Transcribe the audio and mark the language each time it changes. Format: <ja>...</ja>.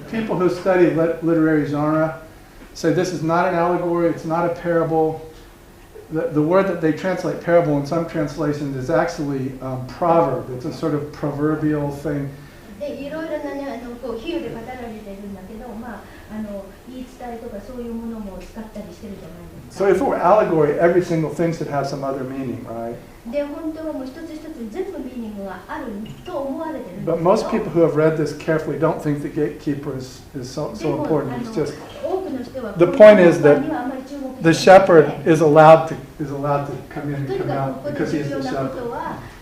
<en>people who study literary genre say this is not an allegory, it's not a parable. The word that they translate parable in some translations is actually proverb. It's a sort of proverbial thing.</en> <ja>で、いろいろなね、こう比喩で語られているんだけど、言い伝えとかそういうものも使ったりしてるじゃないですか。</ja> <en>So if it were allegory, every single thing should have some other meaning, right?</en> <ja>で、本当はもう一つ一つ全部ミーニングがあると思われてるんですけど。</ja> <en>But most people who have read this carefully don't think the gatekeeper is so important. It's just the point is that the shepherd is allowed to come in and come out because he's the shepherd.</en>